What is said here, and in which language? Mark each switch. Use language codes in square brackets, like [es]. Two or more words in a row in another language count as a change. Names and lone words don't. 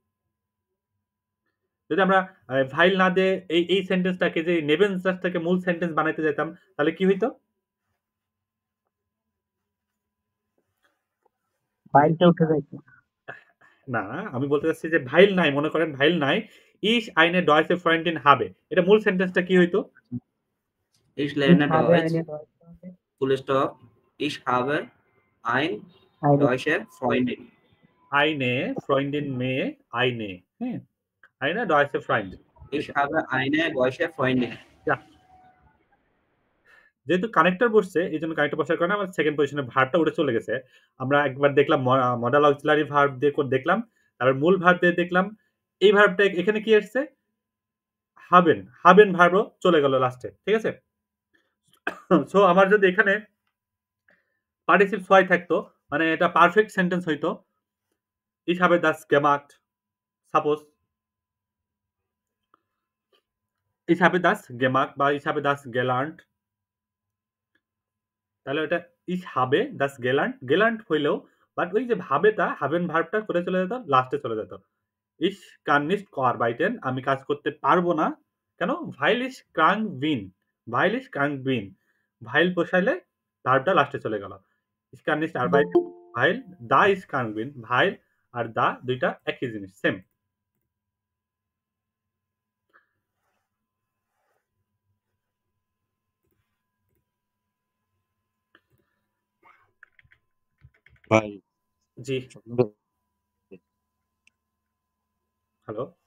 [bn] যদি আমরা ভাইল না দিয়ে এই সেন্টেন্সটাকে যে নেভেনজাস থেকে মূল সেন্টেন্স বানাইতে যেতাম তাহলে কি হইতো? ভাইলটা উঠে যাইতো। না, আমি বলতে চাচ্ছি যে ভাইল নাই, মনে করেন ভাইল নাই, [de] ich eine deutsche Freundin habe, [bn] এটা মূল সেন্টেন্সটা কি হইতো? [de] Ich lerne Deutsch, full stop, ich habe ein deutsche Freundin. eine Freundin me eine, হ্যাঁ, eine deutsche Freund. Ich habe eine deutsche Freundin. [bn] যেহেতু কানেক্টর বসছে এই জন্য কানেক্টর বসার কারণে আমার [en] second position [bn] ভার্বটা উঠে চলে গেছে। আমরা একবার দেখলাম [en] modal auxiliary verb [bn] দিয়ে দেখলাম, তারপর মূল ভার্ব দিয়ে দেখলাম, এই ভার্বটা এখানে কি আসছে, হাবেন ভার্বও চলে গেল লাস্টে, ঠিক আছে? সো আমার যদি এখানে পার্টিসিপল হয় থাকতো, মানে এটা [en] perfect sentence [bn] হইতো, [de] ich habe das gemacht, সাপোজ ich habe das gemacht বা ich habe das gelernt, [bn] তাহলে এটা [de] ich habe das gelernt [bn] হইলেও, বাট ওই যে ভাবেটা হাবেন ভার্বটা করে চলে যেত, লাস্টে চলে যেত। [de] ich kann nicht arbeiten, [bn] আমি কাজ করতে পারবো না, কেন? [de] weil ich krank bin, [bn] ভাইল বসাইলে ভার্বটা লাস্টে চলে গেল। [de] ich kann nicht arbeiten weil da ich krank bin, [bn] ভাইল আর দা দুইটা একই জিনিস, সেম। ভাই জি, হ্যালো,